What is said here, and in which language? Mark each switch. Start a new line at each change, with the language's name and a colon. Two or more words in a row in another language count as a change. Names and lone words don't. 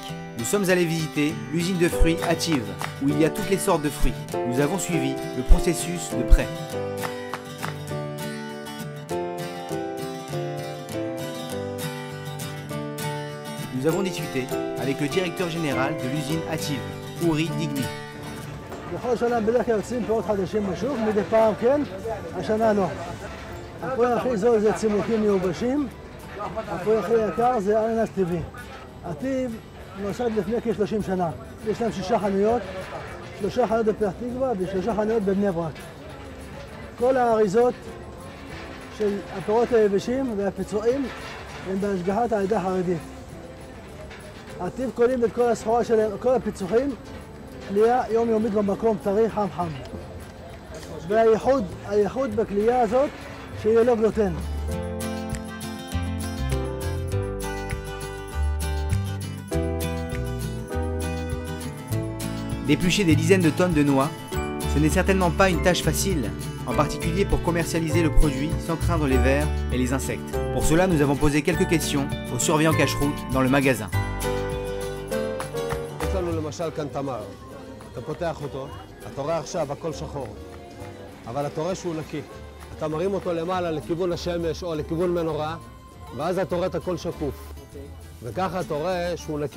French: Nous sommes allés visiter l'usine de fruits Ativ, où il y a toutes les sortes de fruits. Nous avons suivi le processus de près. Nous avons discuté avec le directeur général de l'usine Ativ, Uri Digmi.
Hebrew: בכל שנה בדרך כלל יוצאים פירות חדשים בשוק, מדי פעם כן, השנה לא. הפרי הכי זול זה צימוקים מיובשים, הפרי הכי יקר זה אננס טבעי. הטיב נוסד לפני כ-30 שנה. יש להם 6 חנויות, 3 חנויות בפתח תקווה ו3 חנויות בבני ברק. כל האריזות של הפירות היבשים והפיצועים הם בהשגחת העדה החרדית. הטיב קונים את כל הסחורה שלהם, כל הפיצוחים, קלייה יומיומית במקום, טרי חם חם. והייחוד בקלייה הזאת, שיהיה לו גלוטן.
French: D'éplucher des dizaines de tonnes de noix, ce n'est certainement pas une tâche facile, en particulier pour commercialiser le produit sans craindre les vers et les insectes. Pour cela, nous avons posé quelques questions aux surveillants cache-route dans le magasin.
Hebrew: יש לנו למשל כאן תמר, אתה פותח אותו, אתה רואה עכשיו הכל שחור, אבל אתה רואה שהוא נקי. אתה מרים אותו למעלה לכיוון השמש או לכיוון מנורה, ואז אתה רואה את הכל שקוף. וככה אתה רואה שהוא נקי.